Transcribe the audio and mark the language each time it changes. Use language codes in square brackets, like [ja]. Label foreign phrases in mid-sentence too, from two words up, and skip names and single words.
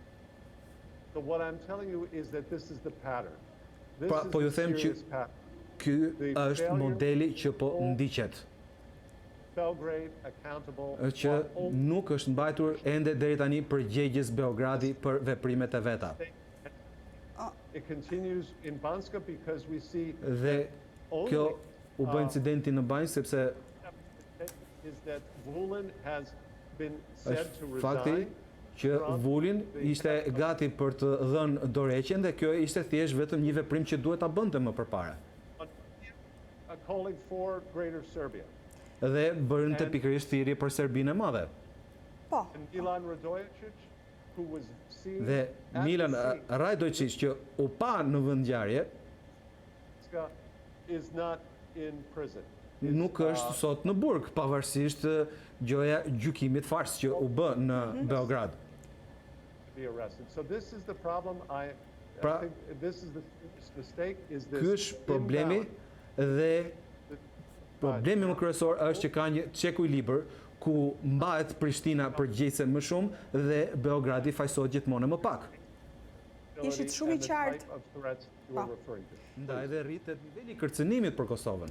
[sq] Po ju them që ky është modeli që po ndiqet. Që nuk është mbajtur ende deri tani përgjegjës Beogradi për veprimet e veta. [en] It continues in Banska because we see [sq] Dhe kjo u bë incidenti në Banjë sepse [en] is that Vullin has been said to [sq] është fakti [en] resign. [sq] që Vullin ishte gati për të dhënë dorëheqjen dhe kjo ishte thjesht vetëm një veprim që duhet ta bënte më përpara. [en] Calling for Greater Serbia. [sq] Dhe bërinte pikërisht thirrje për Serbinë e Madhe. Po. [en] And Milan Radojičić, who was seen [sq] Dhe [en] at Milan the scene, [sq] Radojičić që u pa në vendngjarje [en] is not in prison. [sq] nuk është sot në burg, pavarësisht gjoja gjykimit fars që u bë në Beograd. [en] Be arrested. So this is the problem. I [sq] Pra, [en] think this is the mistake is this. [sq] Ky është problemi dhe problemi më kryesor është që ka një çekuilibër ku mbahet Prishtina përgjegjëse më shumë dhe Beogradi fajsohet gjithmonë më pak. Ishit shumë i qartë. Ndaj dhe rritet niveli i kërcënimit për Kosovën.